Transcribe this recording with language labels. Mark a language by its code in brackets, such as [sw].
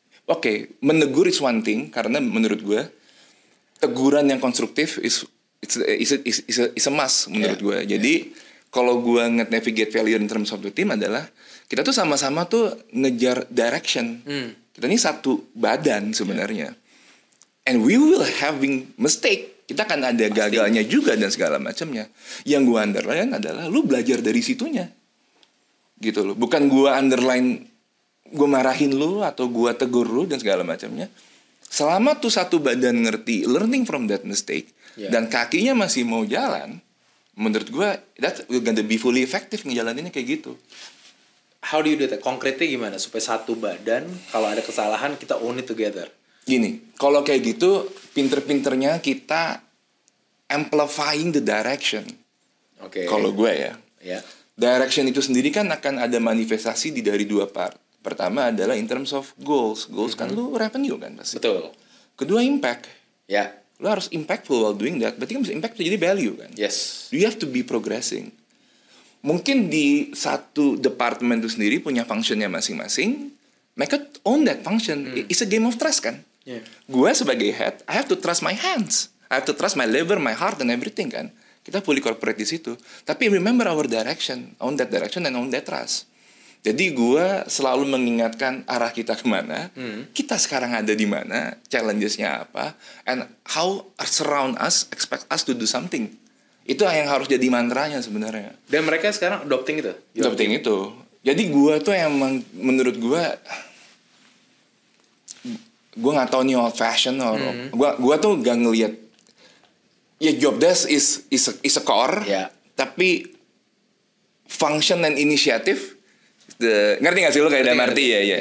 [id] Oke, menegur [en] is one thing, [id] karena menurut gue teguran yang konstruktif [en] is a must [id] menurut gue. Jadi kalau gue nge-navigate [en] failure in terms of the team [id] adalah kita tuh sama-sama tuh ngejar direction. Kita ini satu badan sebenarnya. [en] And we will having mistake. [id] Kita kan ada gagalnya juga dan segala macamnya. Yang gue underline adalah lu belajar dari situnya. Gitu loh. Bukan gue underline gue marahin lu atau gue tegur lu dan segala macamnya. Selama tuh satu badan ngerti [en] learning from that mistake [id] dan kakinya masih mau jalan, menurut gue [en] that's gonna be fully effective [id] ngejalaninnya kayak gitu. [en] How do you do that? [id] Konkretnya gimana supaya satu badan kalau ada kesalahan kita [en] own it together? [id] Gini, kalau kayak gitu pinter-pinternya kita [en] amplifying the direction. [id] Oke. Kalau gue ya. Direction itu sendiri kan akan ada manifestasi dari dua part. Pertama adalah [en] in terms of goals. [id] Goals kan lu revenue kan pasti. Betul. Kedua impact. Ya. Lu harus [en] impactful while doing that. [id] Berarti kan bisa impact jadi value kan. [en] Yes. You have to be progressing. [id] Mungkin di satu departemen itu sendiri punya functionnya masing-masing. Mereka [en] own that function. It's a game of trust kan. [id] Gue sebagai [en] head, I have to trust my hands. I have to trust my liver, my heart, and everything kan. [id] Kita fully corporate di situ. Tapi [en] remember our direction. Own that direction and own that trust. [id] Jadi gue selalu mengingatkan arah kita kemana. Kita sekarang ada di mana. Challenges-nya apa. [en] And how surround us, expect us to do something. [id] Itu yang harus jadi mantranya sebenarnya. Dan mereka sekarang adopting itu? Adopting itu. Jadi gue tuh emang menurut gue nggak tahu nih [en] old fashion [id] or gue tuh gak ngelihat ya [en] job desk is a core, [id] tapi [en] function and initiative [id] ngerti nggak sih lo kayak dalam arti ya.